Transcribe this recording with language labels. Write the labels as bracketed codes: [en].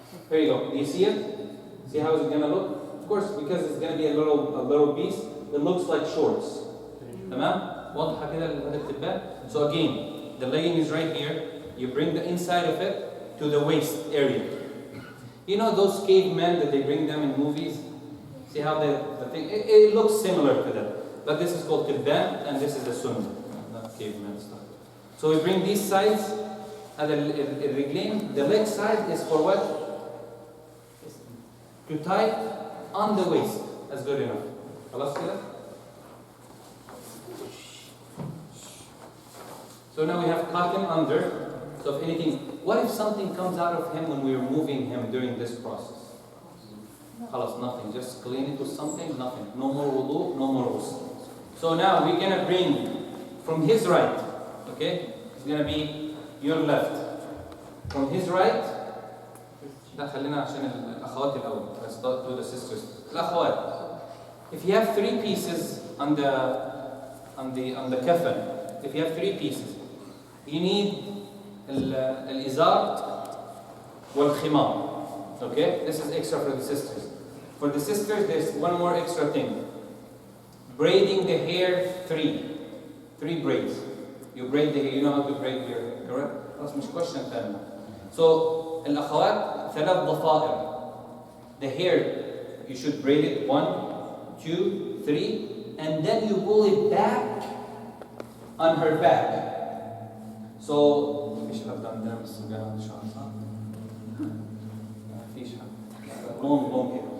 [en] Here you go. Do you see it? See how it's gonna look? Of course, because it's gonna be a little piece. It looks like shorts. [ar] تمام؟ واضحة كده لهذا التبان. [en] So again, the legging is right here. You bring the inside of it to the waist area. You know those cavemen that they bring them in movies? See how the thing, it looks similar to that. But this is called tibban and this is the sunnah, not caveman stuff. So we bring these sides, and the leg side is for what? To tie on the waist. That's good enough. [ar] خلاص كده? [en] So now we have cotton under. So if anything, what if something comes out of him when we are moving him during this process? خلاص, nothing. Just clean it with something, nothing. No more wudu, no more ghusl. So now we're gonna bring from his right, okay? It's gonna be your left. From his right. [ar] لا خلينا عشان الأخوات الأول. [en] Let's start to the sisters. [ar] الأخوات. [en] If you have 3 pieces on the kafan, if you have 3 pieces, you need [ar] الإزار والخمار. [en] Okay? This is extra for the sisters. For the sisters, there's one more extra thing. Braiding the hair 3 braids. You braid the hair. You know how to braid hair, correct? That's my question. So, [ar] الأخوات 3 ضفائر. [en] The hair, you should braid it 1, 2, 3, and then you pull it back on her back. [ar] So, فيش حد عندنا بس مجال شعر صح؟ فيش حد. [en] Long hair.